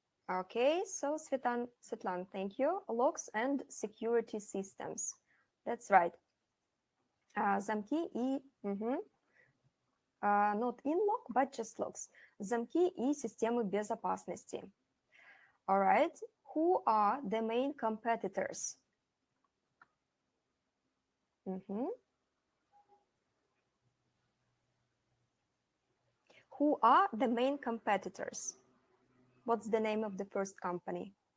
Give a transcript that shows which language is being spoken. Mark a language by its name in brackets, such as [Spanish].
[English] Okay, so Svetlana, thank you. Locks and security systems. That's right. [Russian] Замки и... [English] not in-lock, but just locks. [Russian] Замки и системы безопасности. [English] All right. Who are the main competitors? Who are the main competitors? What's the name of the first company?